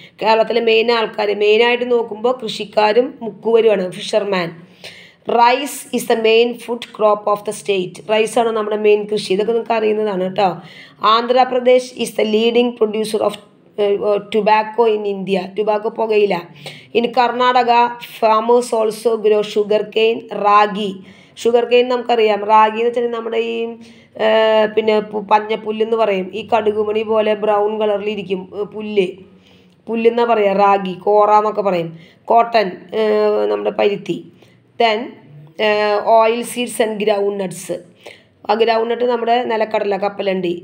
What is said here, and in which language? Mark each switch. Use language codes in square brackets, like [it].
[ml] കേരളത്തിലെ മെയിനായിട്ട് നോക്കുമ്പോൾ കൃഷിക്കാരും മുക്കുവരുമാണ്, fisherman. [en] Rice is the main food crop of the state. [ml] റൈസാണ് നമ്മുടെ മെയിൻ കൃഷി. ഇതൊക്കെ നിങ്ങൾക്ക് അറിയുന്നതാണ് കേട്ടോ. [en] Andhra Pradesh is the leading producer of tobacco in India. Tobacco പുകയില. In Karnataka, farmers also grow sugarcane, ragi. [ml] ഷുഗർകെയിൻ നമുക്കറിയാം. റാഗി എന്ന് വെച്ചാൽ നമ്മുടെ ഈ പിന്നെ പഞ്ഞപ്പുല്ലെന്ന് പറയും. ഈ കടുകുമണി പോലെ ബ്രൗൺ കളറിലിരിക്കും പുല്ലെന്നാണ് പറയുക. റാഗി, കോറ എന്നൊക്കെ പറയും. കോട്ടൺ, നമ്മുടെ പരുത്തി. [en] Then oil seeds and groundnuts. [ml] ആ ഗ്രൗണ്ട് നട്ട് നമ്മുടെ നിലക്കടല, കപ്പലണ്ടി.